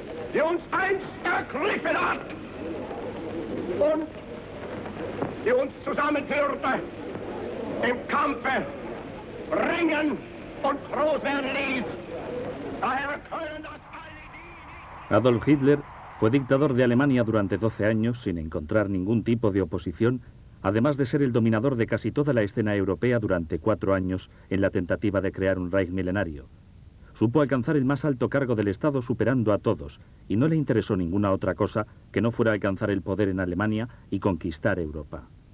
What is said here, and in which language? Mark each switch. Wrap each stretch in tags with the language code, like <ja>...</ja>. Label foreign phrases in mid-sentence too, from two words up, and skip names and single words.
<de>die uns einst ergriffen hat und die uns zusammenführte, im Kampfe ringen und groß werden ließ. Daher können das alle die...</de> <es>Adolf Hitler fue dictador de Alemania durante 12 años sin encontrar ningún tipo de oposición, además de ser el dominador de casi toda la escena europea durante 4 años en la tentativa de crear un Reich milenario. Supo alcanzar el más alto cargo del Estado superando a todos, y no le interesó ninguna otra cosa que no fuera alcanzar el poder en Alemania y conquistar Europa.</es>